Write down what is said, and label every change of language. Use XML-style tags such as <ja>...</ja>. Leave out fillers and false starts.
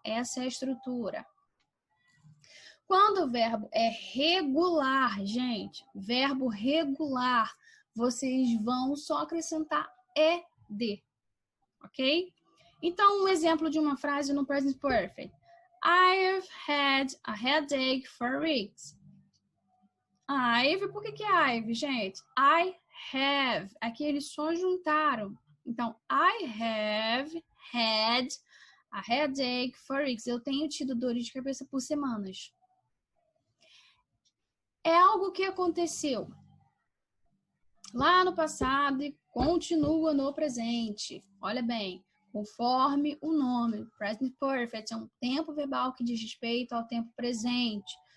<pt>Essa é a estrutura. Quando o verbo é regular, gente, verbo regular, vocês vão só acrescentar ed, ok? Então, um exemplo de uma frase no present perfect.</pt> <en>I've had a headache for weeks. I've,</en> <pt>por que</pt> <en>I've,</en> <pt>gente?</pt> <en>I have.</en> <pt>Aqui eles só juntaram. Então,</pt> <en>I have had a headache for weeks.</en> <pt>Eu tenho tido dores de cabeça por semanas. É algo que aconteceu lá no passado e continua no presente. Olha bem, conforme o nome, present perfect é um tempo verbal que diz respeito ao tempo presente.</pt>